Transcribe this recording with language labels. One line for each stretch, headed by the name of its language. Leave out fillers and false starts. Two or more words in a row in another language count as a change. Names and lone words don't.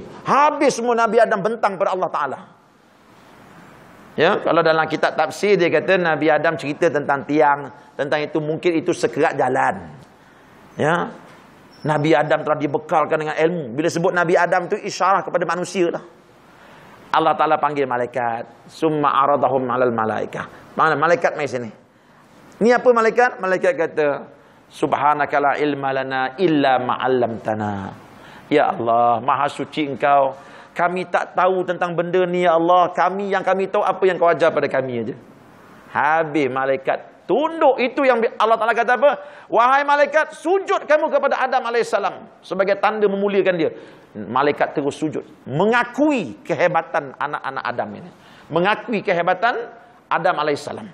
Malay: Habis semua Nabi Adam bentang pada Allah Ta'ala. Ya, kalau dalam kitab tafsir dia kata Nabi Adam cerita tentang tiang, tentang itu mungkin itu sekerat jalan. Ya. Nabi Adam telah dibekalkan dengan ilmu. Bila sebut Nabi Adam tu isyarah kepada manusia lah. Allah Ta'ala panggil malaikat.
Arabic: ثم عرضهم على الملائكة.
Malay: Mana malaikat mai sini? Ni apa malaikat? Malaikat kata,
Arabic: سبحانك لا علم لنا إلا ما علمتنا. يا الله,
Malay: maha suci Engkau. Kami tak tahu tentang benda ni
Arabic: يا الله.
Malay: Yang kami tahu apa yang Kau ajar pada kami aja. Habis malaikat tunduk. Itu yang Allah Ta'ala kata apa? Wahai malaikat, sujud kamu kepada Adam AS sebagai tanda memuliakan dia. Malaikat terus sujud, mengakui kehebatan anak-anak Adam ini, mengakui kehebatan Adam AS.